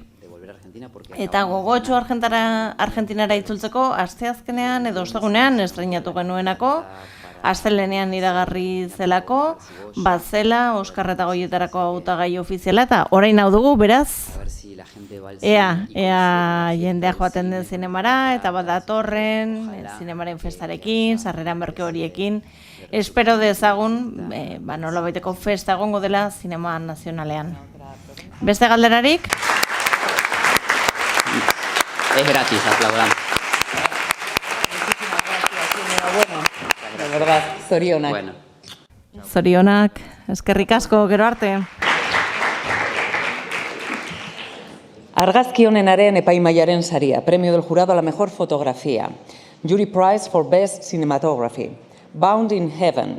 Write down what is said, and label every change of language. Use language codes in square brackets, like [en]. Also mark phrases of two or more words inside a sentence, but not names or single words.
[eu] Eta gogotxo Argentinara itzultzeko, asteazkenean edo ostegunean estreinatu genuenako, astelehenean iragarri zelako, bazela Oskar eta Goietarako hautagai ofiziala, eta orain hau dugu, beraz, ea jendea joaten den zinemara, eta bat datorren, zinemaren festarekin, sarrera merke horiekin, espero dezagun, nolabaiteko festa egongo dela zinema nazionalean. Beste galderarik? [es] Es gratis, aplaudamos. De verdad, zorionak. Bueno. [eu] Zorionak, eskerrik asko, gero arte. Argazki honenaren epaimaiaren saria, [es] premio del jurado a la mejor fotografía. [en] Jury Prize for Best Cinematography. Bound in Heaven.